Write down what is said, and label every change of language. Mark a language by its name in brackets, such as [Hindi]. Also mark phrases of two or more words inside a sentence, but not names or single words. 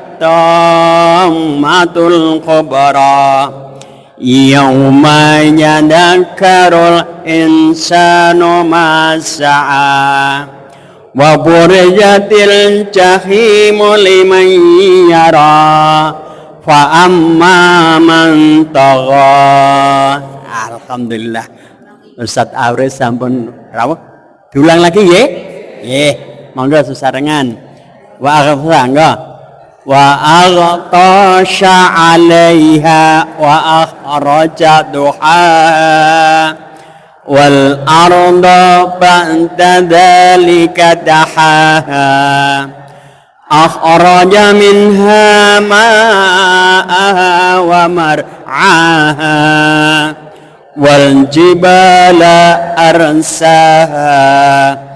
[Arabic] الطامة الكبرى يوم يتذكر الإنسان ما سعى وبرزت الجحيم لمن يرى فأما من طغى. [Javanese] Alhamdulillah Ustaz Awres sampun rawuh. [Indonesian] Diulang lagi nggih? [Javanese] Nggih, monggo sesarengan. [Arabic] وأغطش عليها وأخرج ضحاها والأرض بعد ذلك دحاها أخرج منها ماءها ومرعاها والجبال أرساها